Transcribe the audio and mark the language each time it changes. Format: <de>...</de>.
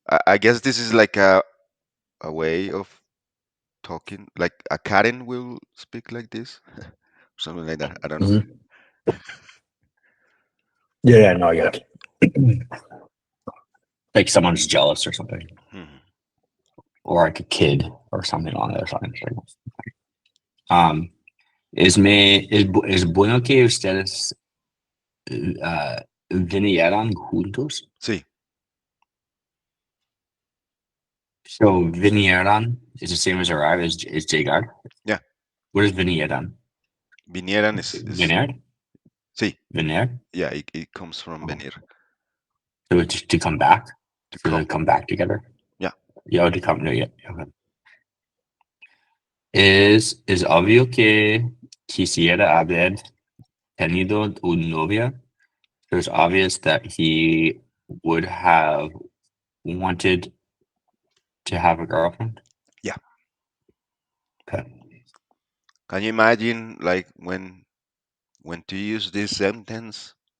<en>I guess this is like a way of talking, like a Karen will speak like this, something like that. I don't know. Mhm. Yeah, yeah, no, I get it. Like someone's jealous or something, Mhm. or like a kid or something on the other side.</en> <es>Um, es bueno que ustedes vinieran juntos. Sí,</es> <en>So vinieran is the same as arrive is llegar. yeah. What is vinieran? Vinieran is</en> <es>Venir? sí, Venir?</es> <en>yeah. It comes from Oh,</en> <es>venir,</es> <en>so it's to come back. to So they come. come back together. Yeah, Yeah, to come. No, yeah. Okay.</en> <es>Es obvio que quisiera haber tenido un novia.</es> <en>It was obvious that he would have wanted to have a girlfriend. yeah. Okay. Can you imagine like when to use this sentence?</en>